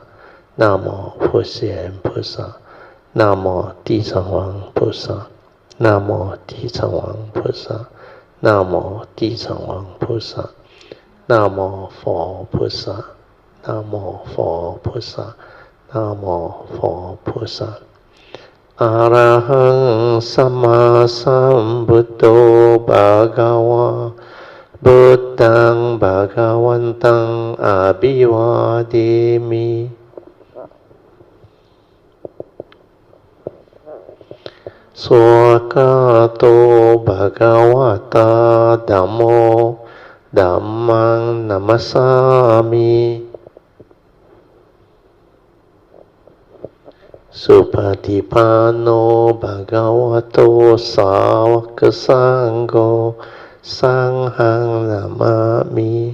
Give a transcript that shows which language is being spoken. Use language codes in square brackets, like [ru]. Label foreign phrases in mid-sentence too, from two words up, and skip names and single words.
[zh] 南无普贤菩萨，南无地藏王菩萨，南无地藏王菩萨，南无地藏王菩萨，南无佛菩萨，南无佛菩萨，南无佛菩萨。 [pi] arahaṃ sammāsambuddho bhagavā, buddhaṃ bhagavantaṃ abhivādemi. สวากาโตภะคะวะตาธัมโมธัมมังนัมมัสสามิสุปฏิปันโนภะคะวะโตสาวกสังโฆสังฆังนามามิ